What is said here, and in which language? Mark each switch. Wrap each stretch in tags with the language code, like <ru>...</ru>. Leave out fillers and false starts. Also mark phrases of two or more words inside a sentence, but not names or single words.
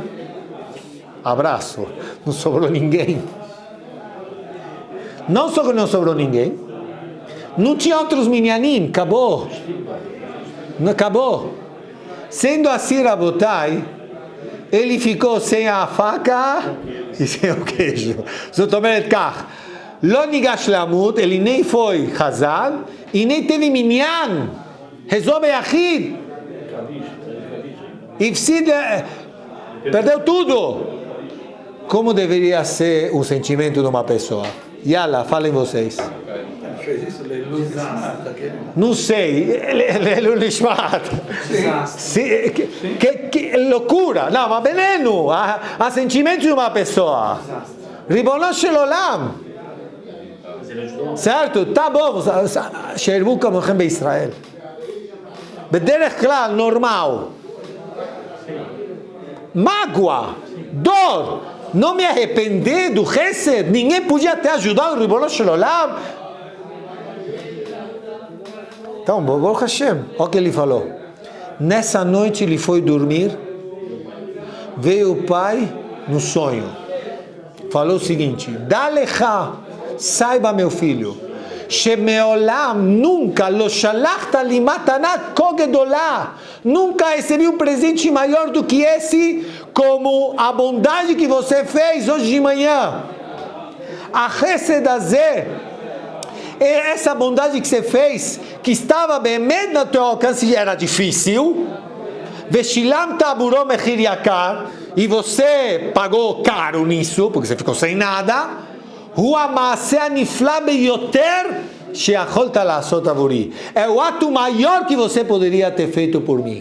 <pt>Abraço. Não sobrou ninguém. Não só que não sobrou ninguém. Não tinha outros minyanim. Acabou. Não acabou. Sendo assim, Rabotai, ele ficou sem a faca e sem o queijo.</pt> <he>זאת אומרת כך, לא ניגש לעמוד,</he> <pt>ele nem foi Hazal e nem teve minyan.</pt> <he>Rezou ביחיד. הפסיד,</he> <pt>perdeu tudo. Como deveria ser o sentimento de uma pessoa? Yala, falem vocês. Não sei, ele Nishmat. Que loucura! Não, mas veneno! Há sentimentos de uma pessoa.</pt> <he>רבונו של עולם.</he> <pt>Certo? Tá bom.</pt> <he>שירבו כמוכם בישראל. בדרך כלל,</he> <pt>normal. Mágoa, dor. Não me arrepender do Chesed. Ninguém podia ter ajudado o</pt> <he>רבונו של עולם.</he> <pt>Então,</pt> <he>ברוך השם,</he> <pt>olha o que ele falou. Nessa noite ele foi dormir, veio o pai no sonho. Falou o seguinte, Dalecha, saiba meu filho, Shemeolam, nunca,</pt> <he>לא שלחת לי מתנת כה גדולה,</he> <pt>nunca recebi um presente maior do que esse, como a bondade que você fez hoje de manhã.</pt> <he>החסד הזה,</he> <pt>essa bondade que você fez, que estava bem no teu alcance e era difícil, e você pagou caro nisso, porque você ficou sem nada, é o ato maior que você poderia ter feito por mim.</pt>